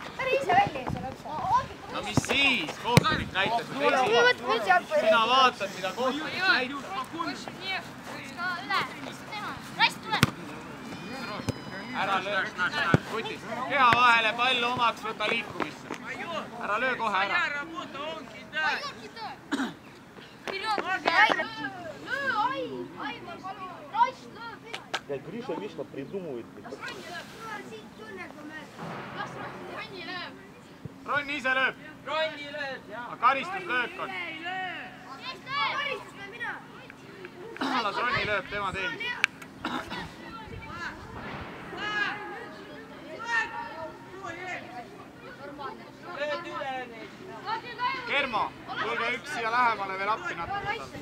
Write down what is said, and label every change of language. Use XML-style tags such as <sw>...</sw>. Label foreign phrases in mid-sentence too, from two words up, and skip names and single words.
<et>No mis siis? Kohtunik näitas ju teisi. Sina vaatad, mida kohtunik näitab. Ära löö, kutist. Keha vahele, pall omaks, võta liikumisse. Ära löö kohe ära.</et> <ru>Гриша вечно придумывает.</ru> <et>Ronni ise lööb. Aga karistuslöök on. Las Ronni lööb, tema teenib. Kermo, tulge üks siia lähemale veel appi natuke.</et>